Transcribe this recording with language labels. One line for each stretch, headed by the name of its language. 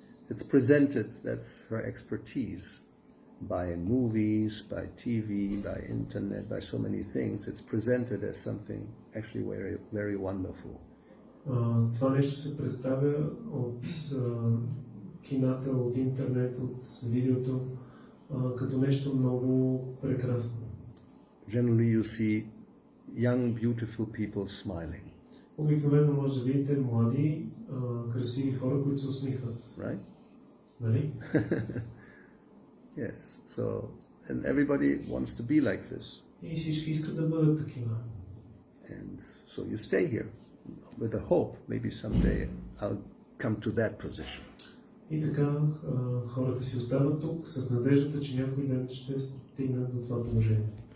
English: It's presented, that's her expertise, by movies, by TV, by internet, by so many things. It's presented as something actually very, very wonderful.
Bulgarian: Това нещо се представя от кината, от интернет, от видеото, като нещо много прекрасно.
English: Generally you see young, beautiful people smiling.
Bulgarian: Обикновено може да видите млади, красиви хора, които се усмихват.
English: Right?
Bulgarian: Нали?
English: Yes. So, and everybody wants to be like this.
Bulgarian: И всички искат да бъдат такива.
English: And so you stay here with a hope, maybe someday I'll come to that position.
Bulgarian: И така хората си остават тук с надеждата, че някой ден ще стигнат до това положение.